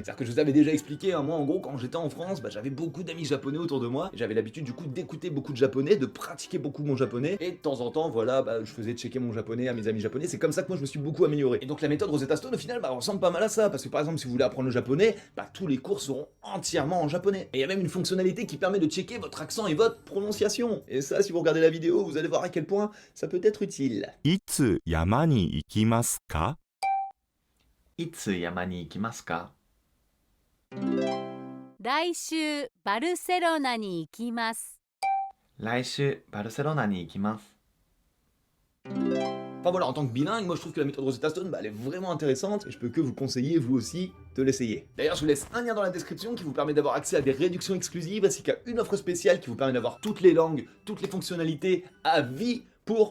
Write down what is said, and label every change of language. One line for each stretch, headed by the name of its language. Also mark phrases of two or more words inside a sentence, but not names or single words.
French: C'est-à-dire que je vous avais déjà expliqué, moi en gros quand j'étais en France, j'avais beaucoup d'amis japonais autour de moi, et j'avais l'habitude du coup d'écouter beaucoup de japonais, de pratiquer beaucoup mon japonais, et de temps en temps voilà, je faisais checker mon japonais à mes amis japonais, c'est comme ça que moi je me suis beaucoup amélioré. Et donc la méthode Rosetta Stone au final ressemble pas mal à ça, parce que par exemple si vous voulez apprendre le japonais, tous les cours seront entièrement en japonais. Et il y a même une fonctionnalité qui permet de checker votre accent et votre prononciation. Et ça, si vous regardez la vidéo, vous allez voir à quel point ça peut être utile.
Japanese: いつ山に行きますか? いつ山に行きますか? 来週バルセロナに行きます。来週バルセロナに行きます。
French: Enfin voilà, en tant que bilingue, moi je trouve que la méthode Rosetta Stone, elle est vraiment intéressante et je peux que vous conseiller, vous aussi, de l'essayer. D'ailleurs, je vous laisse un lien dans la description qui vous permet d'avoir accès à des réductions exclusives ainsi qu'à une offre spéciale qui vous permet d'avoir toutes les langues, toutes les fonctionnalités à vie pour